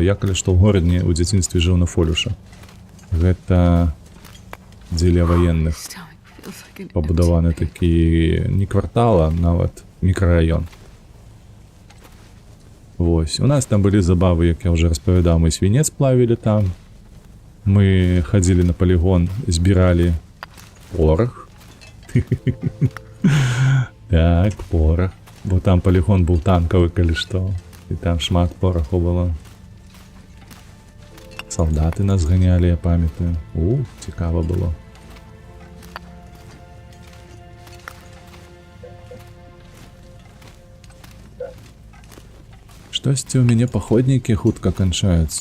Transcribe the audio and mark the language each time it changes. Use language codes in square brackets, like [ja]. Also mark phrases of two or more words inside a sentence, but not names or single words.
[be] Я калі што ў горадзе ў дзяцінстве жыў на Фолюша. Гэта дзеля ваенных пабудаваны такі не квартал, а нават мікрараён. Вось. У нас там былі забавы, як я ўжо распавядаў, мы свінец плавілі там. Мы хадзілі на полігон, збіралі порах. Так, порах. Бо там полігон був танкавы, калі што. І там шмат пораху было. Салдаты нас ганялі, я памятаю. Цікава было. Штосьці ў мяне паходнікі хутка канчаюцца.